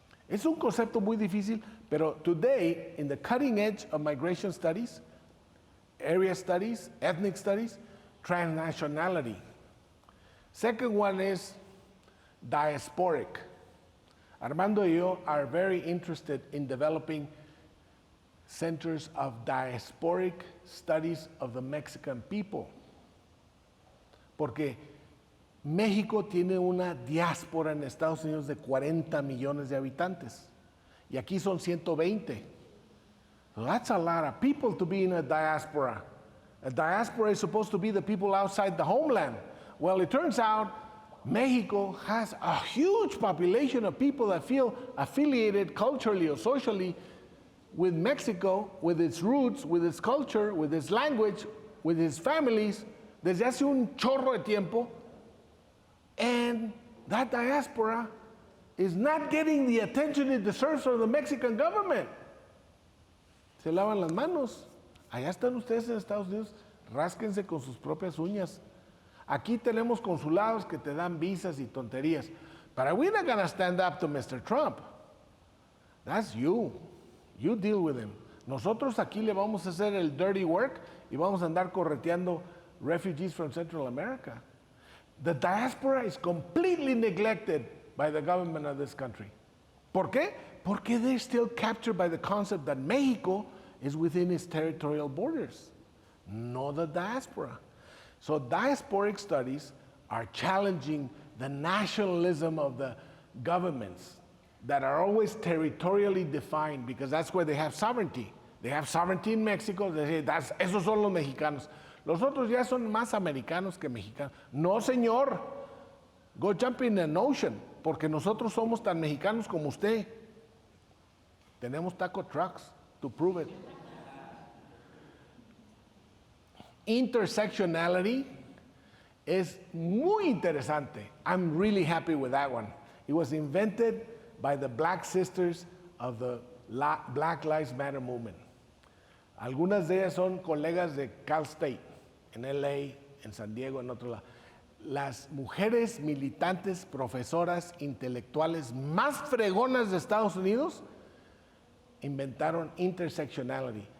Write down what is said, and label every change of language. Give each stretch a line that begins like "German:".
Spanish: Es un concepto muy difícil, pero
English: today, in the cutting edge of migration studies, area studies, ethnic studies, transnationality. Second one is diasporic. Armando
Spanish: y yo
English: are very interested in developing centers of diasporic studies of the Mexican people.
Spanish: Porque México tiene una diáspora en Estados Unidos de 40 millones de habitantes. Y aquí son 120.
English: So that's a lot of people to be in a diaspora. A diaspora is supposed to be the people outside the homeland. Well, it turns out Mexico has a huge population of people that feel affiliated culturally or socially with Mexico, with its roots, with its culture, with its language, with its families,
Spanish: desde hace un chorro de tiempo,
English: and that diaspora is not getting the attention it deserves from the Mexican government.
Spanish: Se lavan las manos. Allá están ustedes en Estados Unidos, rásquense con sus propias uñas. Aquí tenemos consulados que te dan visas y tonterías.
English: But we're not gonna stand up to Mr. Trump. That's you. You deal with him.
Spanish: Nosotros aquí le vamos a hacer el
English: dirty work
Spanish: y vamos a andar correteando
English: refugees from Central America. The diaspora is completely neglected by the government of this country.
Spanish: ¿Por qué? Porque
English: they're still captured by the concept that Mexico is within its territorial borders, not the diaspora. So diasporic studies are challenging the nationalism of the governments that are always territorially defined because that's where they have sovereignty. They have sovereignty in Mexico, they say,
Spanish: esos son los mexicanos. Los otros ya son más americanos que mexicanos. No, señor,
English: go jump in an ocean,
Spanish: porque nosotros somos tan mexicanos como usted. Tenemos
English: taco trucks to prove it.
Spanish: Intersectionality es muy interesante.
English: I'm really happy with that one. It was invented by the Black Sisters of the Black Lives Matter movement.
Spanish: Algunas de ellas son colegas de Cal State, en LA, en San Diego, en otro lado. Las mujeres militantes, profesoras, intelectuales más fregonas de Estados Unidos inventaron intersectionality.